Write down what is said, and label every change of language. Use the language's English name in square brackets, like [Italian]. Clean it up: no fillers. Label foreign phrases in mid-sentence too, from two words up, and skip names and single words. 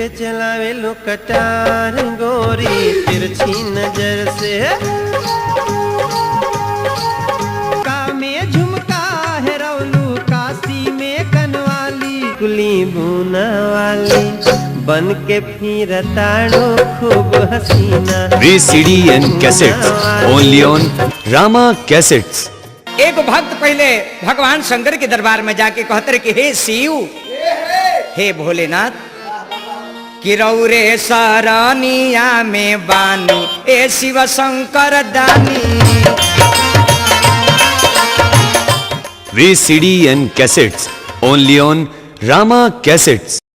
[Bhojpuri] पे चलावे लो कटार गोरी तिरछी नजर से। का में झुमका है रौलू काशी में कनवाली कुली बुना वाली बन के फिर ताड़ो खूब हसीना। [English] VCD and cassettes only on Rama Cassettes। [Bhojpuri] एक भक्त पहले भगवान शंकर के दरबार में जाके कहते रहे कि हे शिव, हे भोलेनाथ, कि रौरे सरनिया में बानी ए शिव शंकर दानी। [English] VCD and cassettes only on Rama Cassettes।